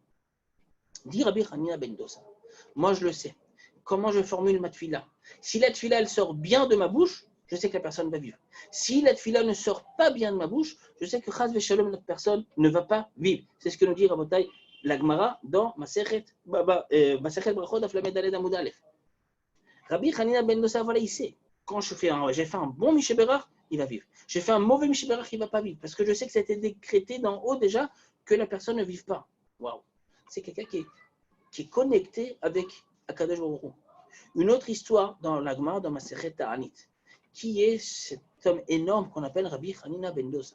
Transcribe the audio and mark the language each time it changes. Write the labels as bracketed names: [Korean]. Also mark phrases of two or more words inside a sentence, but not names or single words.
[French] Dit Rabbi Hanina ben Dosa, moi je le sais. Comment je formule ma tfila? Si la tfila elle sort bien de ma bouche, je sais que la personne va vivre. Si la tfila ne sort pas bien de ma bouche, je sais que [Hebrew] חס ושלום, [French] notre personne ne va pas vivre. C'est ce que nous dit Rabotai la Gemara dans Masechet Brachot [Hebrew] דף למד דלת עמוד אלף. [French] Rabbi Hanina ben Dosa, voilà, il sait. Quand j'ai fait un bon [Hebrew] מי שברך, [French] il va vivre. J'ai fait un mauvais [Hebrew] מי שברך, [French] il ne va pas vivre. Parce que je sais que ça a été décrété d'en haut déjà que la personne ne vive pas. Waouh! C'est quelqu'un qui est connecté avec [Hebrew] הקדוש ברוך הוא. [French] Une autre histoire dans la Gemara, dans Masechet Ta'anit, qui est cet homme énorme qu'on appelle Rabbi Hanina ben Dosa.